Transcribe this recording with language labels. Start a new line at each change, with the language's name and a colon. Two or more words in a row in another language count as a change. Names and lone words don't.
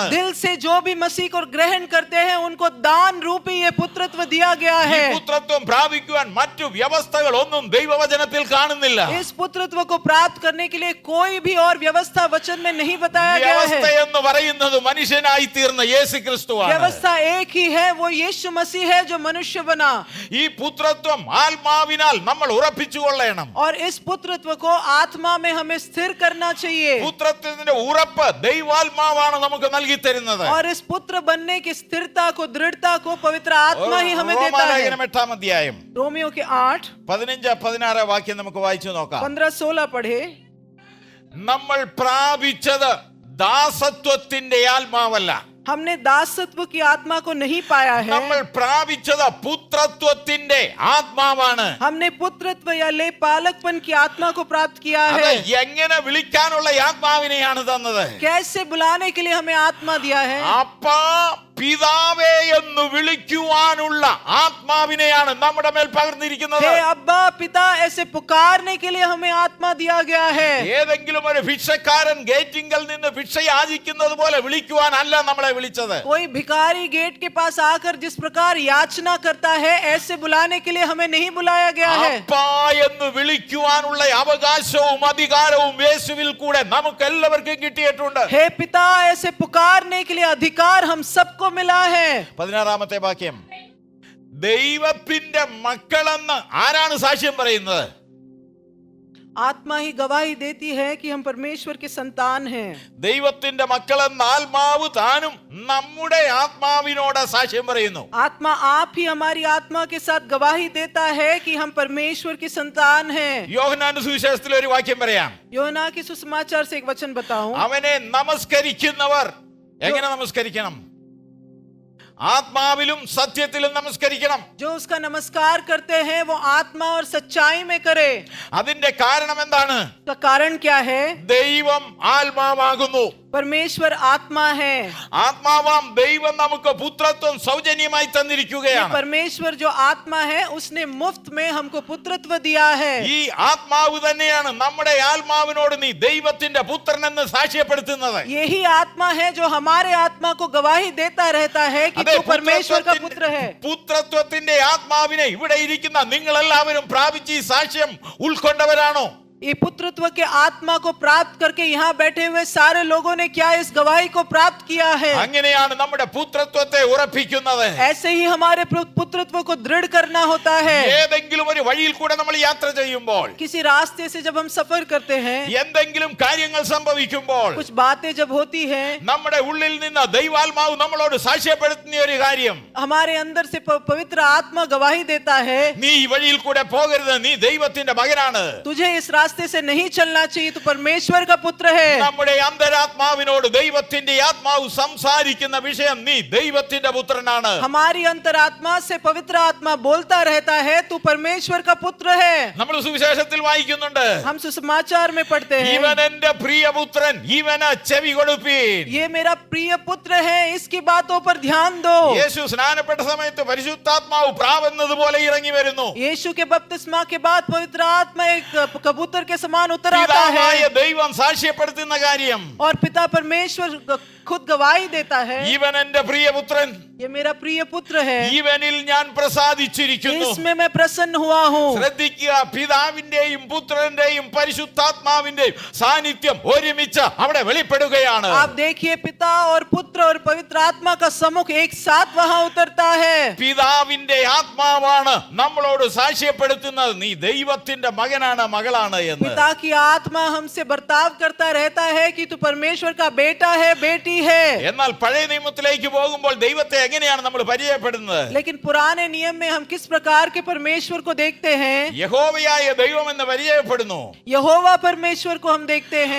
Hindi: दिल से जो भी मसीह को ग्रहण करते हैं उनको दान रूपी ये पुत्रत्व दिया गया
Malayalam: ഈ
Hindi: है।
Malayalam: പുത്രത്വം പ്രാപിക്കുവാൻ മറ്റു വ്യവസ്ഥകൾ ഒന്നും ദൈവവചനത്തിൽ കാണുന്നില്ല.
Hindi: इस पुत्रत्व को प्राप्त करने के लिए कोई भी और व्यवस्था वचन में नहीं बताया गया
Malayalam: വ്യവസ്ഥ
Hindi: है।
Malayalam: എന്ന് പറയുന്നത് മനുഷ്യനായി തീർന്ന യേശു ക്രിസ്തുവാണ്.
Hindi: व्यवस्था एक ही है, वो यीशु मसीह है जो मनुष्य बना।
Malayalam: ഈ പുത്രത്വം ആത്മാവിനാൽ നമ്മൾ ഉറപ്പിച്ചുകൊള്ളണം.
Hindi: और इस पुत्रत्व को आत्मा में हमें स्थिर करना चाहिए।
Malayalam: പുത്രത്വത്തിന്റെ ഉറപ്പ് ദൈവാത്മാവാണ് നമുക്ക് നൽകി തരുന്നത്.
Hindi: और इस पुत्र बनने की स्थिरता को, दृढ़ता को पवित्र आत्मा ही हमें देता है।
Malayalam: റോമാലേഖനം 8-ാം അധ്യായം
Hindi: रोमियो के 8
Malayalam: 15-16 വാക്യം നമുക്ക് വായിച്ചു നോക്കാം.
Hindi: 15-16 पढ़े।
Malayalam: നമ്മൾ പ്രാപിച്ചത് ദാസത്വത്തിന്റെ ആത്മാവല്ല,
Hindi: हमने दासत्व की आत्मा को नहीं पाया है,
Malayalam: നമ്മൾ പ്രാപിച്ചത് പുത്രത്വത്തിന്റെ ആത്മാവാണ്.
Hindi: हमने पुत्रत्व या ले पालकपन की आत्मा को प्राप्त किया
Malayalam: അത്
Hindi: है।
Malayalam: എങ്ങനെ വിളിക്കാനുള്ള ആത്മാവിനെയാണ് തന്നത്?
Hindi: कैसे बुलाने के लिए हमें आत्मा दिया है?
Malayalam: അപ്പാ പിതാവേ എന്ന് വിളിക്കുവാനുള്ള ആത്മാവിനെയാണ് നമ്മുടെ മേൽ പകർന്നിരിക്കുന്നത്.
Hindi: हे अब्बा पिता, ऐसे पुकारने के लिए हमें आत्मा दिया गया है।
Malayalam: ഏതെങ്കിലും ഒരു ഭിക്ഷക്കാരൻ ഗേറ്റിങ്കൽ നിന്ന് ഭിക്ഷ യാചിക്കുന്നത് പോലെ വിളിക്കുവാനല്ല നമ്മളെ വിളിച്ചത്.
Hindi: कोई भिखारी गेट के पास आकर जिस प्रकार याचना करता है ऐसे बुलाने के लिए हमें नहीं बुलाया गया है।
Malayalam: അപ്പാ എന്ന് വിളിക്കുവാനുള്ള അവകാശവും അധികാരവും യേശുവിൽ കൂടെ നമുക്ക് എല്ലാവർക്കും കിട്ടിയിട്ടുണ്ട്.
Hindi: हे पिता, ऐसे पुकारने के लिए अधिकार हम सबको मिला है।
Malayalam: 16-ാമത്തെ വാക്യം, ദൈവത്തിന്റെ മക്കളെന്ന് ആരാണ് സാക്ഷ്യം പറയുന്നത്?
Hindi: आत्मा ही गवाही देती है कि हम परमेश्वर के संतान हैं।
Malayalam: ദൈവത്തിന്റെ മക്കളെന്ന ആത്മാവ് താനും നമ്മുടെ ആത്മാവിനോട് സാക്ഷ്യം പറയുന്നു.
Hindi: आत्मा आप ही हमारी आत्मा के साथ गवाही देता है कि हम परमेश्वर के संतान हैं।
Malayalam: യോഹന്നാന്റെ സുവിശേഷത്തിൽ ഒരു വാക്യം പറയാം.
Hindi: योना के सुसमाचार से एक वचन बताऊं।
Malayalam: അവനെ നമസ്കരിക്കുന്നവർ എങ്ങനെ നമസ്കരിക്കണം? ആത്മാവിലും സത്യത്തിലും നമസ്കരിക്കണം.
Hindi: जो उसका नमस्कार करते हैं वो आत्मा और सच्चाई में करे।
Malayalam: അതിന്റെ കാരണം എന്താണ്?
Hindi: उसका कारण क्या है?
Malayalam: ദൈവം ആത്മാവാകുന്നു.
Hindi: परमेश्वर आत्मा है।
Malayalam: ആത്മാവാം ദൈവം നമുക്ക് പുത്രത്വം സൗജന്യമായി തന്നിരിക്കുകയാണ്.
Hindi: परमेश्वर जो आत्मा है उसने मुफ्त में हमको पुत्रत्व दिया है।
Malayalam: ഈ ആത്മാവ് തന്നെയാണ് നമ്മുടെ ആത്മാവിനോട് നീ ദൈവത്തിന്റെ പുത്രനെന്ന് സാക്ഷ്യപ്പെടുത്തുന്നത്.
Hindi: यही आत्मा है जो हमारे आत्मा को गवाही देता रहता है कि तू परमेश्वर का पुत्र है।
Malayalam: പുത്രത്വത്തിന്റെ ആത്മാവിനെ ഇവിടെ ഇരിക്കുന്ന നിങ്ങൾ എല്ലാവരും പ്രാപിച്ച് ഈ സാക്ഷ്യം ഉൾക്കൊണ്ടവരാണോ?
Hindi: ये पुत्रत्व के आत्मा को प्राप्त करके यहाँ बैठे हुए सारे लोगों ने क्या इस गवाही को प्राप्त किया है?
Malayalam: അങ്ങനെയാണ് നമ്മുടെ പുത്രത്വത്തെ ഉറപ്പിക്കുന്നത്.
Hindi: ऐसे ही हमारे पुत्रत्व को दृढ़ करना होता है।
Malayalam: ഏതെങ്കിലും ഒരു വഴിയിൽ കൂടെ നമ്മൾ യാത്ര ചെയ്യുമ്പോൾ,
Hindi: किसी रास्ते से जब हम सफर करते हैं,
Malayalam: എന്തെങ്കിലും കാര്യങ്ങൾ സംഭവിക്കുമ്പോൾ,
Hindi: कुछ बातें जब होती हैं,
Malayalam: നമ്മുടെ ഉള്ളിൽ നിന്ന് ദൈവാത്മാവ് നമ്മളോട് സാക്ഷ്യപ്പെടുത്തുന്ന ഒരു കാര്യം,
Hindi: हमारे अंदर से पवित्र आत्मा गवाही देता है,
Malayalam: നീ ഈ വഴിയിൽ കൂടെ പോകരുത്, നീ ദൈവത്തിന്റെ മകനാണ്.
Hindi: तुझे इस रास्ते रास्ते से नहीं चलना चाहिए तो परमेश्वर का पुत्र है।
Malayalam: നമ്മുടെ അന്തരാത്മാവിനോട് ദൈവത്തിന്റെ ആത്മാവ് സംസാരിക്കുന്ന വിഷയം നീ ദൈവത്തിന്റെ പുത്രനാണ്.
Hindi: हमारी अंतरात्मा से पवित्र आत्मा बोलता रहता है तू परमेश्वर का पुत्र है।
Malayalam: നമ്മൾ സുവിശേഷത്തിൽ വായിക്കുന്നുണ്ട്,
Hindi: हम सुसमाचार में पढ़ते हैं
Malayalam: ഇവൻ എന്റെ പ്രിയപുത്രൻ, ഇവന് ചെവി കൊടുപ്പീൻ.
Hindi: ये मेरा प्रिय पुत्र है, इसकी बातों पर ध्यान दो।
Malayalam: യേശു സ്നാനപ്പെട്ട സമയത്ത് പരിശുദ്ധാത്മാവ് പ്രാവെന്നതുപോലെ ഇറങ്ങി വരുന്നു.
Hindi: यीशु के बपतिस्मा के बाद पवित्र आत्मा एक कबूतर के समान उतर आता
Malayalam: പിതാവായ
Hindi: है
Malayalam: ദൈവം സാക്ഷ്യപ്പെടുത്തുന്ന കാര്യം,
Hindi: और पिता परमेश्वर खुद गवाही देता है
Malayalam: ഇവൻ എന്റെ പ്രിയപുത്രൻ,
Hindi: ये मेरा प्रिय पुत्र है,
Malayalam: ഇവനിൽ ഞാൻ പ്രസാദിച്ചിരിക്കുന്നു.
Hindi: इसमें मैं प्रसन्न हुआ हूँ।
Malayalam: ശ്രദ്ധിക്കുക, പിതാവിന്റെയും പുത്രന്റെയും പരിശുദ്ധാത്മാവിന്റെയും സാന്നിധ്യം ഒരുമിച്ച് അവിടെ വെളിപ്പെടുകയാണ്.
Hindi: आप देखिए पिता और पुत्र और पवित्र आत्मा का सम्मुख एक साथ वहां उतरता है।
Malayalam: പിതാവിന്റെ ആത്മാവാണ് നമ്മളോട് സാക്ഷ്യപ്പെടുത്തുന്നത് നീ ദൈവത്തിന്റെ മകനാണ് മകളാണ് എന്ന്.
Hindi: पिता की आत्मा हमसे बर्ताव करता रहता है कि तू परमेश्वर का बेटा है, बेटी है।
Malayalam: എന്നാൽ പഴയ നിയമത്തിലേക്ക് പോകുമ്പോൾ ദൈവത്തെ എങ്ങനെയാണ് നമ്മൾ പരിചയപ്പെടുന്നത്?
Hindi: लेकिन पुराने नियम में हम किस प्रकार के परमेश्वर को देखते हैं?
Malayalam: യഹോവയായ ദൈവം എന്ന് പരിചയപ്പെടുന്നു.
Hindi: यहोवा परमेश्वर को हम देखते हैं